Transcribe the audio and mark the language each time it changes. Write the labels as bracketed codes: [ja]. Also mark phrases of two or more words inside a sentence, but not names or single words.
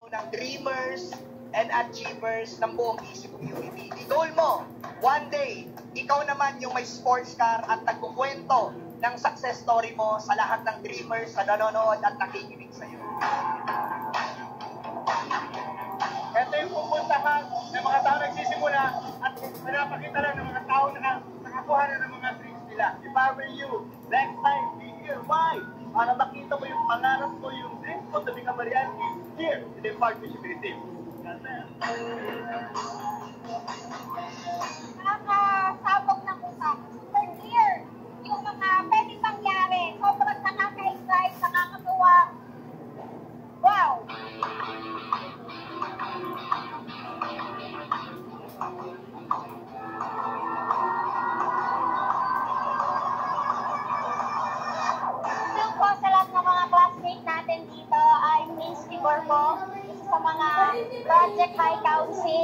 [tl] ng [en] dreamers and achievers [tl] ng buong Easy Community. I-goal mo, [en] one day, [tl] ikaw naman yung may [en] sports car [tl] at nagkukwento ng [en] success story [tl] mo sa lahat ng dreamers na nanonood at nakikinig sa'yo. Ito yung pupuntahan ng mga tao nagsisimula at pinapakita lang ng mga tao na nakakuha na ng mga dreams nila. [en] If I were you, next time, be here. Why? [tl] Para makita mo yung pangarap mo, yung dreams mo [en] to become a reality here in the Park Visibility. [tl] Nakakasabog ng utak. [en] Super clear. [tl] Yung mga pwedeng pangyari. Sobrang nakaka-excite, nakakatuwa. [en] Wow! [tl] Still po sa lahat ng mga classmates natin dito ay Miss Tiborbo, isa sa mga Project High Council.